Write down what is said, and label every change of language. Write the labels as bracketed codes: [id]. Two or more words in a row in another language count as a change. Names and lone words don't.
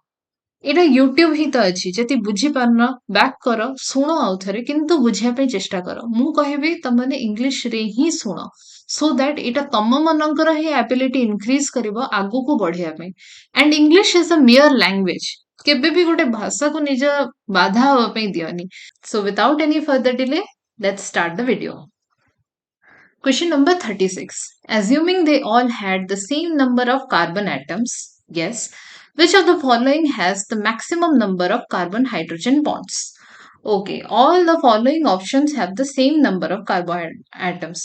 [or] ଏଇଟା ୟୁଟ୍ୟୁବ ହିଁ ତ ଅଛି ଯଦି ବୁଝିପାରୁନ ବ୍ୟାକ୍ କର ଶୁଣ ଆଉଥରେ କିନ୍ତୁ ବୁଝିବା ପାଇଁ ଚେଷ୍ଟା କର। ମୁଁ କହିବି ତମମାନେ ଇଂଲିଶରେ ହିଁ ଶୁଣ [en] so that [or] ଏଇଟା ତମ ମାନଙ୍କର ହିଁ [en] ability increase [or] କରିବ ଆଗକୁ ବଢିବା ପାଇଁ। [en] And English is a mere language. [or] କେବେ ବି ଗୋଟେ ଭାଷାକୁ ନିଜ ବାଧା ହବା ପାଇଁ ଦିଅନି। [en] So without any further delay, let's start the video. Question number 36. Assuming they all had the same number of carbon atoms, yes, which of the following has the maximum number of carbon hydrogen bonds? Okay, all the following options have the same number of carbon atoms.